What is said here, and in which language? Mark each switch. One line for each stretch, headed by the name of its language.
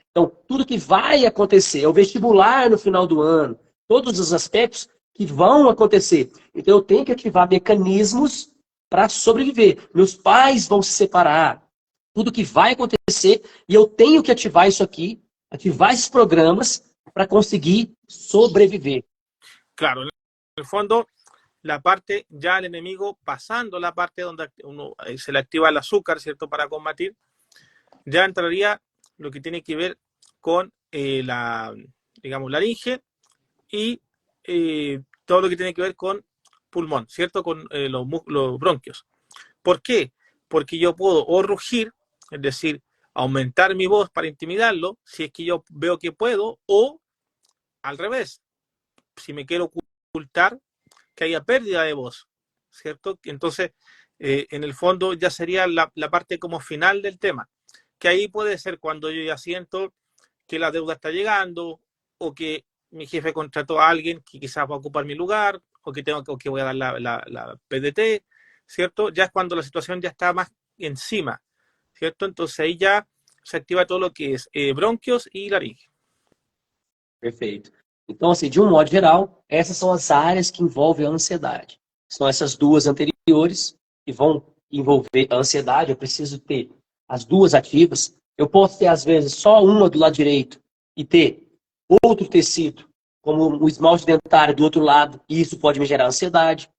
Portuguese: Então, tudo que vai acontecer, é o vestibular no final do ano, todos os aspectos que vão acontecer. Então, eu tenho que ativar mecanismos para sobreviver. Meus pais vão se separar. Tudo que vai acontecer e eu tenho que ativar isso aqui, ativar esses programas para conseguir sobreviver.
Spanish: Claro, en el fondo, la parte, ya el enemigo pasando la parte donde uno, se le activa el azúcar, ¿cierto?, para combatir, ya entraría lo que tiene que ver con la, digamos, laringe y todo lo que tiene que ver con pulmón, ¿cierto?, con los bronquios. ¿Por qué? Porque yo puedo o rugir, es decir, aumentar mi voz para intimidarlo, si es que yo veo que puedo, o al revés, si me quiero ocultar, que haya pérdida de voz, ¿cierto? Entonces, en el fondo ya sería la parte como final del tema, que ahí puede ser cuando yo ya siento que la deuda está llegando, o que mi jefe contrató a alguien que quizás va a ocupar mi lugar, o que voy a dar la PDT, ¿cierto? Ya es cuando la situación ya está más encima, ¿cierto? Entonces ahí ya se activa todo lo que es bronquios y laringe.
Portuguese: Perfeito. Então, assim, de um modo geral, essas são as áreas que envolvem a ansiedade. São essas duas anteriores que vão envolver a ansiedade. Eu preciso ter as duas ativas. Eu posso ter, às vezes, só uma do lado direito e ter outro tecido, como o esmalte dentário do outro lado, e isso pode me gerar ansiedade.